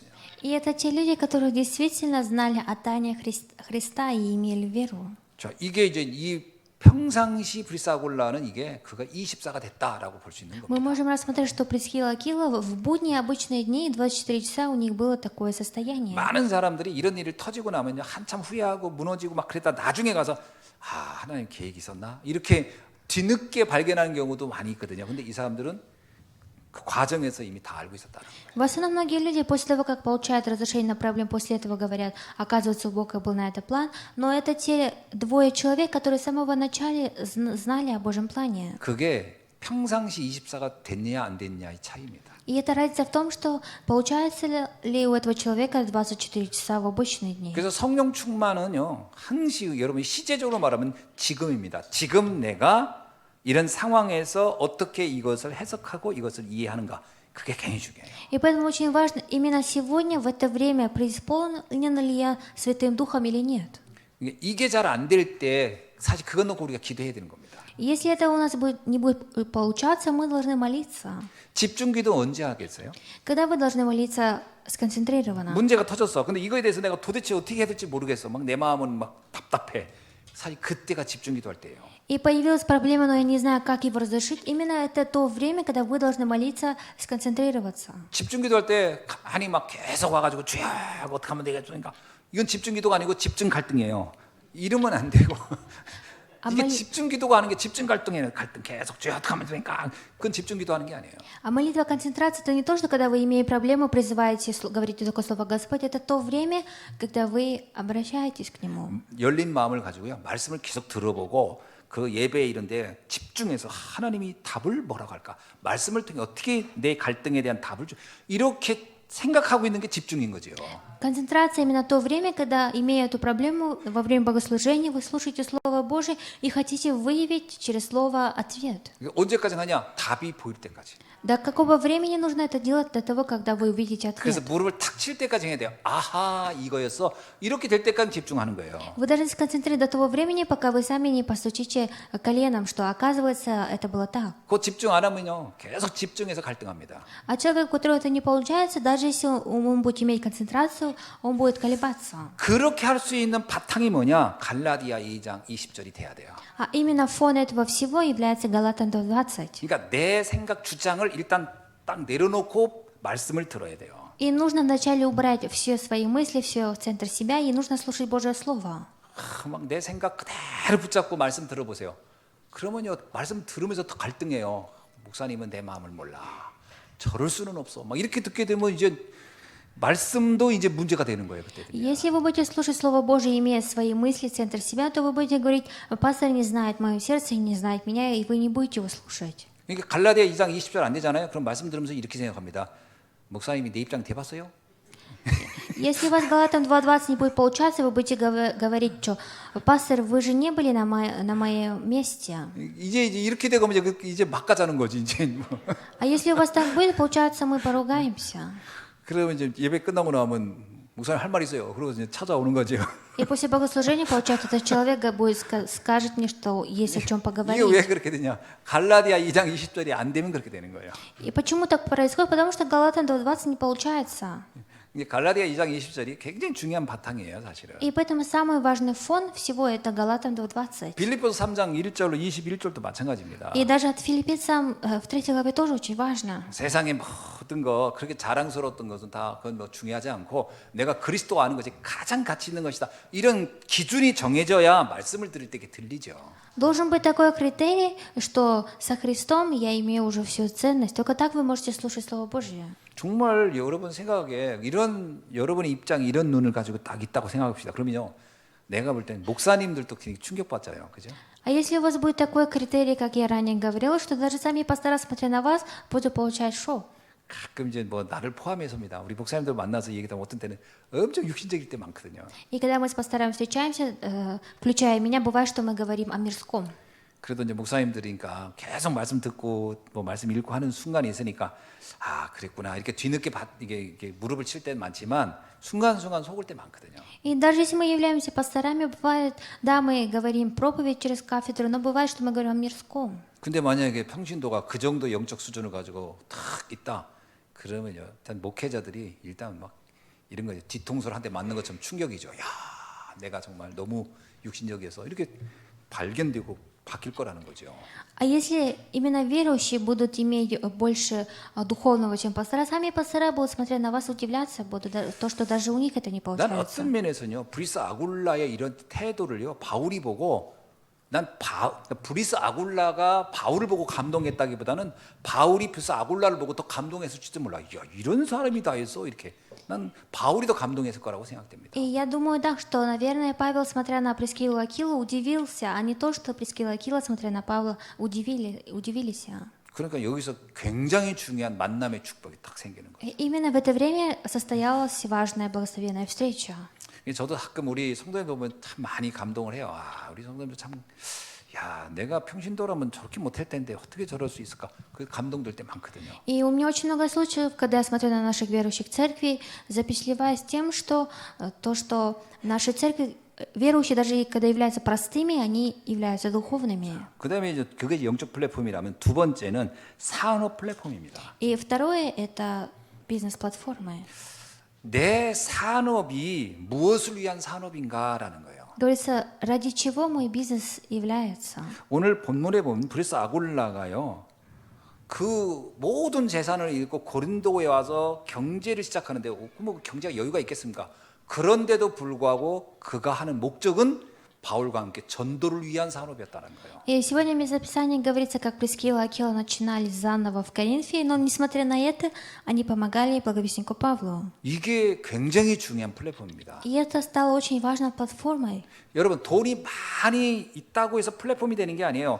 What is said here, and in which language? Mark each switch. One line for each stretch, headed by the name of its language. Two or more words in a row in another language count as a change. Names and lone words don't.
Russian: И это те люди, которые действительно знали о тайне Христа и имели веру.
Korean: 자, 이게 이제 이 평상시 브리스아굴라는 이게 그가 24가 됐다라고 볼 수 있는
Russian: Мы
Korean: 겁니다.
Russian: можем рассмотреть, что Присхила и Акила в будние обычные дни, 24 часа у них было такое состояние.
Korean: 많은 사람들이 이런 일을 터지고 나면요 한참 후회하고 무너지고 막 그랬다 나중에 가서 아 하나님 계획이 있었나 이렇게 뒤늦게 발견하는 경우도 많이 있거든요. 근데 이 사람들은 그 과정에서 이미 다 알고 있었다는 거예요.
Russian: В основном многие люди после того, как получают разрешение на проблему, после этого говорят, оказывается, у Бога был на это план, но это те двое человек, которые с самого начала знали о Божьем плане.
Korean: 그게 평상시 24가 됐냐 안 됐냐의 차이입니다.
Russian: И это разница в том, что получается ли у этого человека 24 часа в обычные дни.
Korean: 그래서 성령 충만은요 항시 여러분이 시제적으로 말하면 지금입니다. 지금 내가 이런 상황에서 어떻게 이것을 해석하고 이것을 이해하는가 그게 굉장히 중요해요.
Russian: И поэтому очень важно именно сегодня, в это время, преисполнен ли я Святым Духом или нет.
Korean: 이게 잘 안 될 때 사실 그것 놓고 우리가 기도해야 되는 겁니다.
Russian: Если это у нас не будет получаться, мы должны молиться.
Korean: 집중기도 언제 하겠어요?
Russian: Когда вы должны молиться сконцентрированно?
Korean: 문제가 터졌어. 근데 이거에 대해서 내가 도대체 어떻게 해야 될지 모르겠어. 막 내 마음은 막 답답해. 사실 그때가 집중기도 할 때예요.
Russian: И появилась проблема, но я не знаю, как его разрешить. Именно это то время, когда вы должны молиться, сконцентрироваться.
Korean: 집중기도 할 때 가만히 막 계속 와가지고 주여 어떻게 하면 되겠습니까? 이건 집중기도가 아니고 집중 갈등이에요. 이러면 안 되고 이게 집중기도가 하는 게 집중 갈등이에요. 갈등 계속 주여 어떻게 하면 됩니까? 그건 집중기도 하는 게 아니에요.
Russian: А молитва концентрации это не то, что когда вы, имея проблему, призываете, говорите такое слово Господь, это то время, когда вы обращаетесь к Нему.
Korean: 열린 마음을 가지고요. 말씀을 계속 들어보고 그 예배에 이런데 집중해서 하나님이 답을 뭐라고 할까? 말씀을 통해 어떻게 내 갈등에 대한 답을 이렇게 생각하고 있는 게 집중인 거죠.
Russian: Концентрация именно то время, когда, имея эту проблему, во время богослужения вы слушаете Слово Божие и хотите выявить через Слово ответ.
Korean: 언제까지 하냐? 답이 보일 때까지.
Russian: До какого времени нужно это делать? До того, когда вы увидите
Korean: 그래서
Russian: ответ.
Korean: 무릎을 탁 칠 때까지 해야 돼요. 아하 이거였어. 이렇게 될 때까지 집중하는 거예요.
Russian: Вы должны сконцентрировать до того времени, пока вы сами не постучите коленом, что оказывается это было так.
Korean: 그 집중 안 하면요. 계속 집중해서 갈등합니다.
Russian: А человек, у которого это не получается, даже если он будет иметь концентрацию, он будет колебаться.
Korean: 그렇게 할 수 있는 바탕이 뭐냐? 갈라디아 2장 20절이 돼야 돼요.
Russian: А именно фон этого всего является Галатам 20.
Korean: 그러니까 내 생각 주장을 일단 딱 내려놓고 말씀을 들어야 돼요.
Russian: И нужно вначале убрать все свои мысли, все в центр себя, и нужно слушать Божье Слово.
Korean: 막 내 생각 그대로 붙잡고 말씀 들어보세요. 그러면요 말씀 들으면서 더 갈등해요. 목사님은 내 마음을 몰라. 저럴 수는 없어. 막 이렇게 듣게 되면 이제 말씀도 이제 문제가 되는 거예요 그때.
Russian: Если вы будете слушать Слово Божие, имея свои мысли, центр себя, то вы будете говорить, пастор не знает мое сердце, не знает меня, и вы не будете его слушать.
Korean: 그러니까 갈라디아 2장 20절 안 되잖아요. 그럼 말씀 들으면서 이렇게 생각합니다. 목사님이 내 입장 돼봤어요?
Russian: Если у вас Галатам 2.20 не будет получаться, вы будете говорить, что пастор, вы же не были на моем месте.
Korean: 이제 이렇게 되고 이제 막 가자는 거지 이제. 뭐.
Russian: А если у вас так будет, получается, мы поругаемся.
Korean: 그러면 이제 예배 끝나고 나면 목사님 할 말 있어요. 그러고 이제 찾아오는 거죠.
Russian: И после богослужения, получается, этот человек будет скажет мне, что есть о чем
Korean: 이게 왜
Russian: поговорить.
Korean: 그렇게 되냐? 갈라디아 2장 20절이 안 되면 그렇게 되는 거예요.
Russian: И почему так происходит? Потому что Галатам 2.20 не получается.
Korean: 이게 갈라디아 2장 20절이 굉장히 중요한 바탕이에요, 사실은.
Russian: И поэтому самый важный фон всего это Галатам 2.20.
Korean: 빌립보서 3장 1절로 21절도 마찬가지입니다.
Russian: И даже от филиппийцам в 3 главе тоже очень важно.
Korean: 세상의 모든 거 그렇게 자랑스러웠던 것은 다 그건 뭐 중요하지 않고 내가 그리스도 아는 것이 가장 가치 있는 것이다. 이런 기준이 정해져야 말씀을 들을 때 이게 들리죠.
Russian: Должен быть такой критерий, что со Христом я имею уже всю ценность. Только так вы можете слушать Слово Божье.
Korean: 정말 여러분 생각에 이런 여러분의 입장이 이런 눈을 가지고 딱 있다고 생각합시다. 그러면요, 내가 볼 때는 목사님들도 굉장히 충격받잖아요, 그죠?
Russian: А если у вас будет такой критерий, как я ранее говорила, что даже сами пастора, смотря на вас, будут получать шок.
Korean: 가끔 이제 뭐 나를 포함해서입니다. 우리 목사님들 만나서 얘기하면 어떤 때는 엄청 육신적일 때 많거든요.
Russian: И когда мы с пасторами встречаемся, включая меня, бывает, что мы говорим о мирском.
Korean: 그래도 이제 목사님들이니까 계속 말씀 듣고 뭐 말씀 읽고 하는 순간이 있으니까 아 그랬구나 이렇게 뒤늦게 이게 무릎을 칠 때는 많지만 순간순간 속을 때 많거든요.
Russian: И даже если мы являемся пасторами, бывает, да, мы говорим проповедь через кафедру, но бывает, что мы говорим о мирском.
Korean: 근데 만약에 평신도가 그 정도 영적 수준을 가지고 탁 있다 그러면요, 일단 목회자들이 일단 막 이런 거죠. 뒤통수를 한 대 맞는 것처럼 충격이죠. 야, 내가 정말 너무 육신적이어서 이렇게 발견되고 바뀔 거라는 거죠.
Russian: А если именно верующие будут иметь больше духовного, чем пастора, сами пастора будут, смотря на вас, удивляться будут, то, что даже у них это не
Korean: 난
Russian: получается.
Korean: 어떤 면에서는요, 브리스 아굴라의 이런 태도를요, 바울이 보고 브리스 아굴라가 바울을 보고 감동했다기보다는 바울이 브리스 아굴라를 보고 더 감동했을지도 몰라. 야, 이런 사람이 다 했어 이렇게. 난 바울이 더 감동했을 거라고 생각됩니다.
Russian: И я думаю, да, что, наверное, Павел, смотря на Прискилу и Акилу, удивился, а не то, что Прискила и Акила, смотря на Павла, удивились.
Korean: 그러니까 여기서 굉장히 중요한 만남의 축복이 딱 생기는 거예요.
Russian: И именно в это время состоялась важная благословенная встреча.
Korean: 저도 가끔 우리 성도들 보면 참 많이 감동을 해요. 아, 우리 성도들 참, 야, 내가 평신도라면 저렇게 못할 텐데 어떻게 저럴 수 있을까? 그 감동될 때 많거든요.
Russian: И у меня очень много случаев, когда я смотрю на наших верующих церквей, запечатлеваясь тем, что то, что наши церкви, верующие, даже когда являются простыми, они являются духовными.
Korean: 그다음에 이제 그게 영적 플랫폼이라면 두 번째는 산업 플랫폼입니다.
Russian: И второе – это бизнес-платформы.
Korean: 내 산업이 무엇을 위한 산업인가라는 거예요.
Russian: Говорится, ради чего мой бизнес является.
Korean: 오늘 본문에 보면 브리스 아굴라가요, 그 모든 재산을 잃고 고린도에 와서 경제를 시작하는데 뭐 경제가 여유가 있겠습니까? 그런데도 불구하고 그가 하는 목적은 바울과 함께 전도를 위한 산업이었다는 거예요.
Russian: И сегодня в Записании говорится, как Прискила и Акила начинали заново в Коринфе, но несмотря на это, они помогали благовестнику Павлу.
Korean: 이게 굉장히 중요한 플랫폼입니다.
Russian: И это стало очень важной платформой.
Korean: 여러분, 돈이 많이 있다고 해서 플랫폼이 되는 게 아니에요.